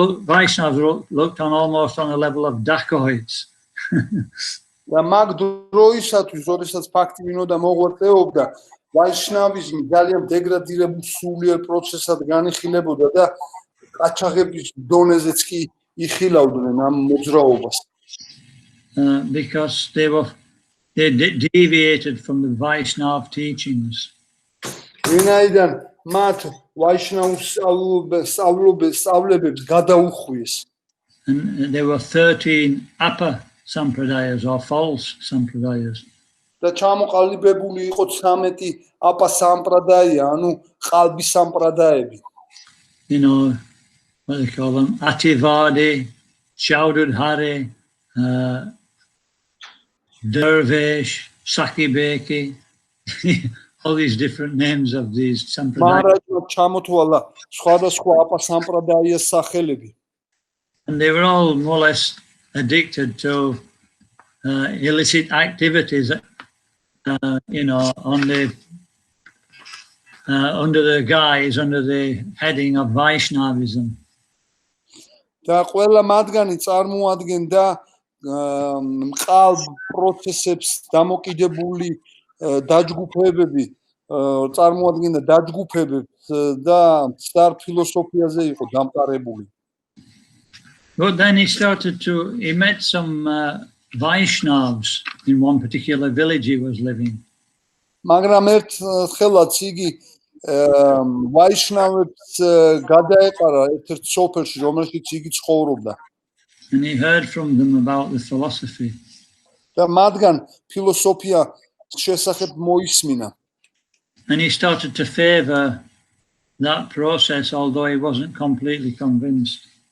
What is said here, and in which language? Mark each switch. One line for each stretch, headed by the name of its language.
English: Vaishnavas looked on almost on the level of dacoits.
Georgian: და მაგ დროისათვის, როდესაც ფაქტივნოდა მოღვაწეობდა, ვაიშნავიზმი ძალიან დეგრადირებულ სულიერ პროცესად განიხილებოდა და ყაჩაღების დონეზეც კი იხილავდნენ ამ მოძრაობას.
English: Because they deviated from the Vaishnav teachings.
Georgian: ვინაიდან მათ ვაიშნავ სწავლებებს გადაუხვიეს.
English: And there were 13 upper sampradayas or false sampradayas.
Georgian: და ჩამოყალიბებული იყო 13 აპა სამპრადაია, ანუ ყალბი სამპრადაები.
English: You know, what they call them, Ativadi, Chaudhary, Dervish, Sakibeki, all these different names of these sampradayas.
Georgian: მაჰარაჯმა ჩამოთვალა სხვადასხვა აპა სამპრადაიას სახელები.
English: And they were all more or less addicted to illicit activities, you know, on the under the guise, under the heading of Vaishnavism.
Georgian: და ყველა მათგანი წარმოადგენდა მყალბ პროცესებს დამოკიდებული დაჯგუფებები, წარმოადგენდა დაჯგუფებებს და სარ ფილოსოფიაზე იყო დამყარებული.
English: But then he met some Vaishnavas in one particular village he was living.
Georgian: მაგრამ ერთ ხელაც იგი ვაიშნავებს გადაეყარა ერთ-ერთ სოფელში, რომელშიც იგი ცხოვრობდა.
English: And he heard from them about the philosophy.
Georgian: და მათგან ფილოსოფია შესახებ მოისმინა.
English: And he started to favor that process, although he wasn't completely convinced.